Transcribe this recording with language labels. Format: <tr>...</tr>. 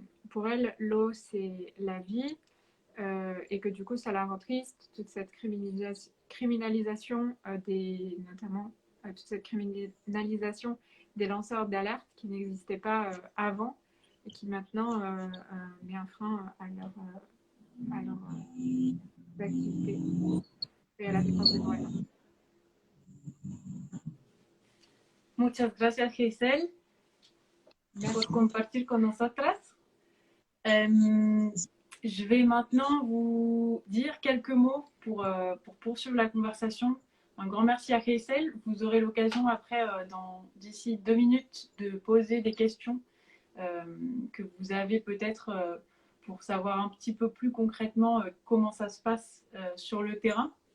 <fr>pour elle, l'eau, c'est la vie, et que du coup, ça la rend triste, toute cette criminalisation notamment toute cette criminalisation des lanceurs d'alerte qui n'existaient pas avant et qui maintenant met un frein à leur activité et à la défense des droits humains.</fr> <es>Muchas gracias, Giselle, por compartir con nosotras.</es> <fr>Je vais maintenant vous dire quelques mots pour poursuivre la conversation. Un grand merci à Giselle. Vous aurez l'occasion après, d'ici 2 minutes, de poser des questions que vous avez peut-être pour savoir un petit peu plus concrètement comment ça se passe sur le terrain.</fr>